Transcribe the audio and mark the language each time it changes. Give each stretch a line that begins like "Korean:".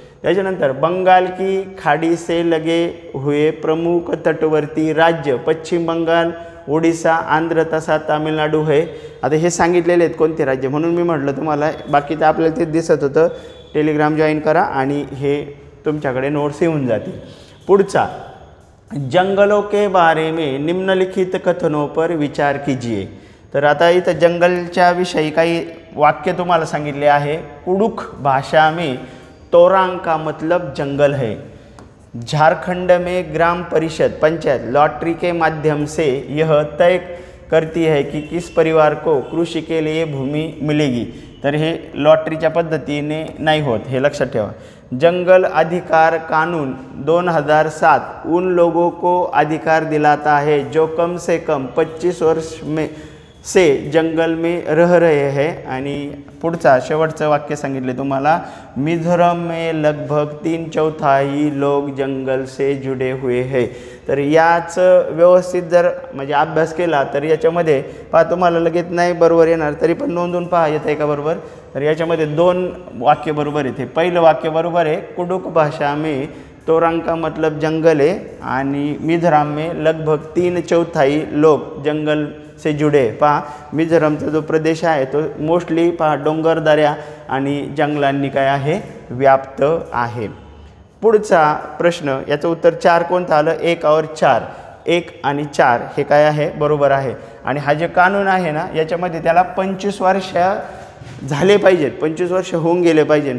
Marathi: त्याच्यानंतर
Hindi: बंगाल की खाडी से लगे हुए प्रमुख तटवर्ती राज्य पश्चिम बंगाल, ओडिसा, आंध्र
Marathi: तसा तामिळनाडू आहे. आता हे सांगितलेले आहेत कोणते राज्य, म्हणून मी म्हटलं तुम्हाला. बाकी तर आपल्याला ते दिसत होतं. टेलिग्राम जॉईन करा आणि हे तुमच्याकडे नोट्स येऊन जातील. पुढचा,
Hindi: जंगलों के बारे में निम्नलिखित कथनों पर विचार कीजिए.
Marathi: तर आता इथं जंगलच्या विषयी काही वाक्य तुम्हाला सांगितले आहे.
Hindi: कुडुख भाषा में तोरांग का मतलब जंगल है. झारखंड में ग्राम परिषद पंचायत लॉटरी के माध्यम से यह तय करती है कि किस परिवार को कृषि के लिए भूमि मिलेगी.
Marathi: तर हे लॉटरीच्या पद्धतीने नाही होत, हे लक्षात ठेवा.
Hindi: जंगल अधिकार कानून 2007 उन लोगों को अधिकार दिलाता है जो कम से कम 25 वर्ष में से जंगल में रह रहे हैं.
Marathi: आणि पुढचा शेवटचं वाक्य सांगितले तुम्हाला,
Hindi: मिझोरम में लगभग 3/4 लोग जंगल से जुड़े हुए हैं.
Marathi: तर याचं व्यवस्थित जर म्हणजे अभ्यास केला तर याच्यामध्ये पहा, तुम्हाला लगेच नाही बरोबर येणार, तरी पण नोंदून पहा येतं आहे का बरोबर. तर याच्यामध्ये 2 वाक्य बरोबर आहे. पहिलं वाक्य बरोबर आहे,
Hindi: कुडुख भाषा में तोरांग का मतलब जंगल है
Marathi: आणि
Hindi: मिझोरम में लगभग 3/4 लोग जंगल से जुडे.
Marathi: पहा, मिझोरमचा जो प्रदेश आहे तो मोस्टली पहा डोंगरदऱ्या आणि जंगलांनी काय आहे, व्याप्त आहे. पुढचा प्रश्न, याचं उत्तर 4 कोणतं आलं,
Hindi: 1 और 4.
Marathi: 1 आणि 4 हे काय आहे, बरोबर आहे. आणि हा जे कानून आहे ना, याच्यामध्ये त्याला 25 वर्ष झाले पाहिजेत, 25 वर्ष होऊन गेले पाहिजे.